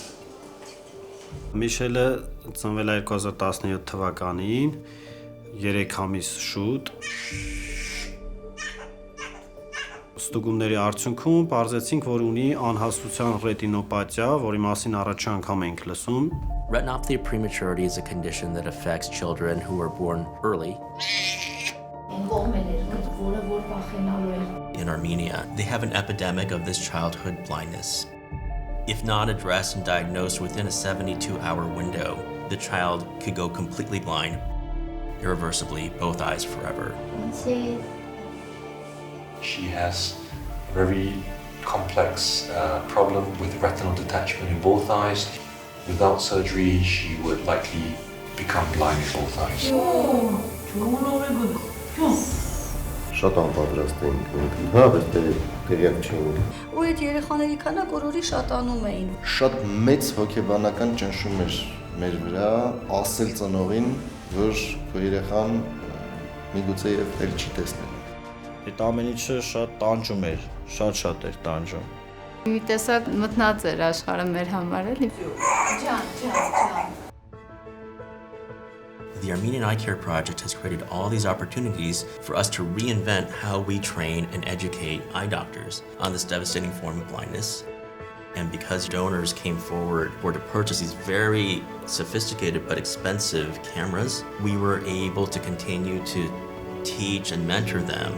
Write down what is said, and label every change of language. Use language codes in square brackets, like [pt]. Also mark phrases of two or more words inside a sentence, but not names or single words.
[hy] Միշելը ծնվել է 2017 թվականին, 3 ամիս շուտ։ Ստուգումների արդյունքում պարզեցինք, որ ունի անհասության ռետինոպաթիա, որի մասին առաջ անգամ ենք լսում։ [en] Retinopathy of prematurity is a condition that affects children who are born early. In Armenia, they have an epidemic of this childhood blindness. If not addressed and diagnosed within a 72-hour window, the child could go completely blind, irreversibly, both eyes forever. She has a very complex problem with retinal detachment in both eyes. Without surgery, she would likely become blind in both eyes. [hy] Շատ անպատրաստ էինք մենք, հա, այստեղ տեղյակ չէինք։ Ու այդ երեխաների քանակ օրորի շատանում էին։ Շատ մեծ հոգեբանական ճնշում էր մեր վրա, ասել ծնողին, որ քո երեխան միգուցե եւ էլ չի տեսնել։ Այդ ամեն ինչը շատ տանջում էր, շատ էր տանջում։ Մի տեսակ մտնած էր աշխարհը մեր համար, էլի։ [en] The Armenian Eye Care Project has created all these opportunities for us to reinvent how we train and educate eye doctors on this devastating form of blindness. And because donors came forward to purchase these very sophisticated but expensive cameras, we were able to continue to teach and mentor them.